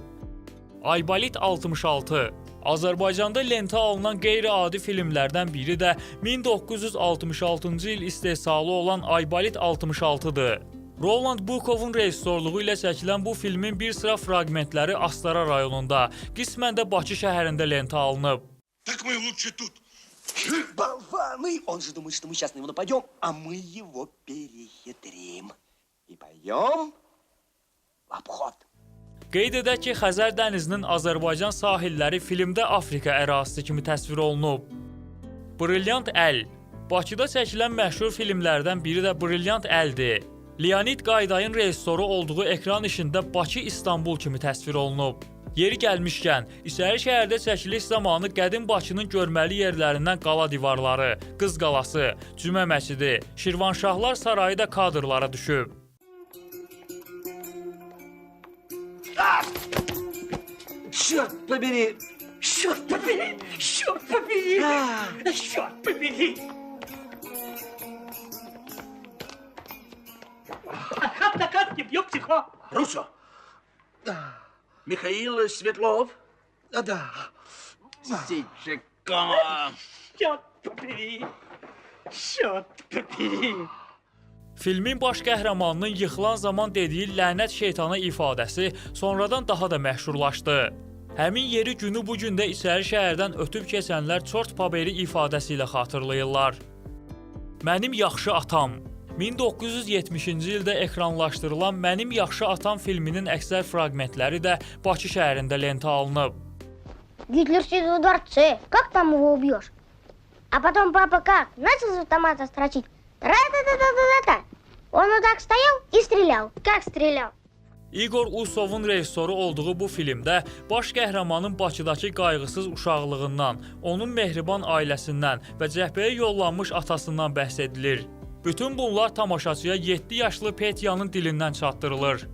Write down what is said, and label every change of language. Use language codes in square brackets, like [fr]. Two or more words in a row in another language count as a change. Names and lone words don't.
[az] Aybalit 66 Azərbaycanda lentə alınan qeyri-adi filmlərdən biri də 1966-cı il istehsalı olan Aybalit 66-dır. Roland Bukovun rejissorluğu ilə çəkilən bu filmin bir sıra fraqmentləri Astara rayonunda, qismən də Bakı şəhərində lentə alınıb. [ru] Так мы лучше тут. Болваны! Он же думает, что мы сейчас на него нападем, а мы его перехитрим. И пойдем в обход. [az] Qeyd edək ki, Xəzər dənizinin Azərbaycan sahilləri filmdə Afrika ərazisi kimi təsvir olunub. Brilliant Əl Bakıda çəkilən məşhur filmlərdən biri də Brilliant Əldir. Leonid Qaydayın rejissoru olduğu ekran işində Bakı İstanbul kimi təsvir olunub. Yeri gəlmişkən, İçəri şəhərdə çəkiliş zamanı qədim Bakının görməli yerlərindən Qala divarları, Qız qalası, Cümə məscidi, Şirvanşahlar sarayı da kadrlara düşüb. [ru] Черт побери! Черт побери! Черт побери! Черт побери! Накат не бьет тихо! Руссо. Михаил Светлов. Да. Сичикова. Черт побери! Черт побери! [az] Filmin baş qəhrəmanının yıxılan zaman dediyi lənət şeytana ifadəsi sonradan daha da məşhurlaşdı. Həmin yeri günü bu gündə İçəri şəhərdən ötüb keçənlər [ru] черт побери [az] ifadəsi ilə xatırlayırlar. Mənim yaxşı atam 1970-ci ildə ekranlaşdırılan Mənim yaxşı atam filminin əksər fraqmentləri də Bakı şəhərində lentə alınıb. [ru] Гитлер сидит во дворце. Как там его убьешь? А потом папа как? Начал с автомата строчить. Ра-та-та-та-та-та-та. Он вот так стоял и стрелял. Как стрелял? [az] İqor Usovun rejissoru olduğu bu filmdə baş qəhrəmanın Bakıdakı qayğısız uşaqlığından, onun mehriban ailəsindən və cəhbəyə yollanmış atasından bəhs edilir. Bütün bunlar tamaşaçıya 7 yaşlı Petyanın dilindən çatdırılır.